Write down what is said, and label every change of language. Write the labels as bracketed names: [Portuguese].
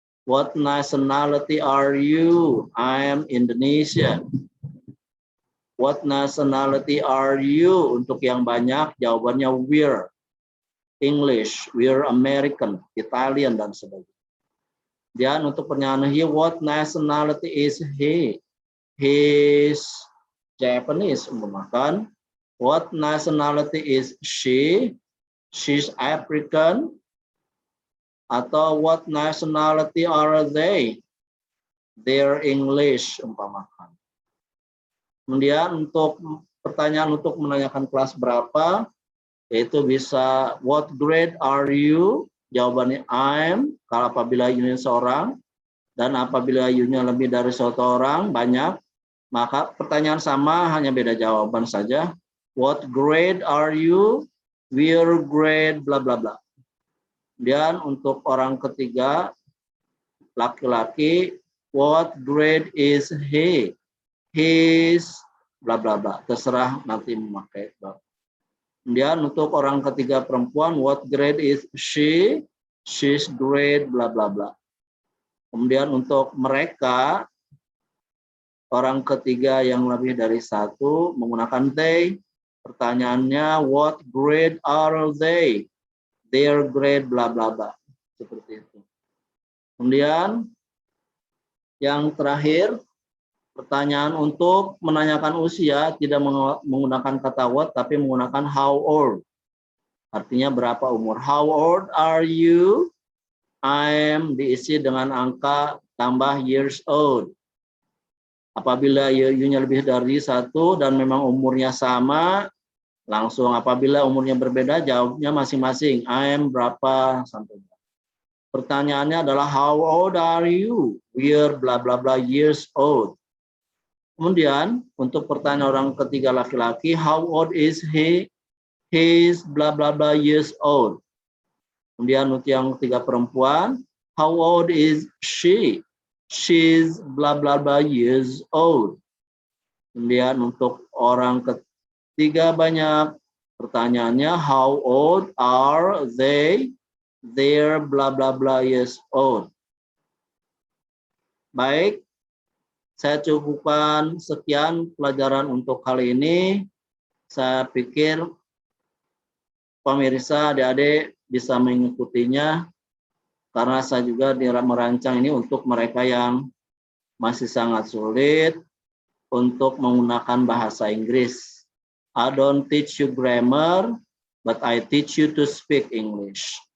[English] What nationality are you? I am Indonesian. What nationality are you? [Indonesian] Untuk yang banyak jawabannya [English] we're English, we're American, Italian, [Indonesian] dan sebagainya. Dan untuk pertanyaan [English] he, what nationality is he? He's Japanese, [Indonesian] umpamakan. [English] What nationality is she? She's African. [Indonesian] Atau [English] what nationality are they? They're English, [Indonesian] umpamakan. Kemudian untuk pertanyaan untuk menanyakan kelas berapa, yaitu bisa [English] what grade are you? [Indonesian] Jawabannya I'm, kalau apabila you-nya seorang, dan apabila you-nya lebih dari satu orang, banyak, maka pertanyaan sama, hanya beda jawaban saja. [English] What grade are you? We're grade bla bla bla. [Indonesian] Dan untuk orang ketiga, laki-laki, [English] what grade is he? [Indonesian] His bla bla bla. Terserah nanti memakai. Kemudian untuk orang ketiga perempuan, [English] what grade is she? She's grade bla bla bla. [Indonesian] Kemudian untuk mereka, orang ketiga yang lebih dari satu menggunakan they. Pertanyaannya, [English] what grade are they? Their grade bla bla bla. [Indonesian] Seperti itu. Kemudian yang terakhir, pertanyaan untuk menanyakan usia tidak menggunakan kata what, tapi menggunakan how old. Artinya berapa umur. [English] How old are you? I'm [Indonesian] diisi dengan angka tambah [English] years old. [Indonesian] Apabila you-nya lebih dari satu dan memang umurnya sama, langsung apabila umurnya berbeda, jawabnya masing-masing. I'm berapa sampai berapa. Pertanyaannya adalah [English] how old are you? We're bla bla bla years old. [Indonesian] Kemudian untuk pertanyaan orang ketiga laki-laki, [English] how old is he? He's bla bla bla years old. [Indonesian] Kemudian untuk yang ketiga perempuan, [English] how old is she? She's bla bla bla years old. [Indonesian] Kemudian untuk orang ketiga banyak, pertanyaannya [English] how old are they? They're bla bla bla years old. [Indonesian] Baik, saya cukupkan sekian pelajaran untuk kali ini. Saya pikir pemirsa adik-adik bisa mengikutinya, karena saya juga merancang ini untuk mereka yang masih sangat sulit untuk menggunakan bahasa Inggris. [English] I don't teach you grammar, but I teach you to speak English.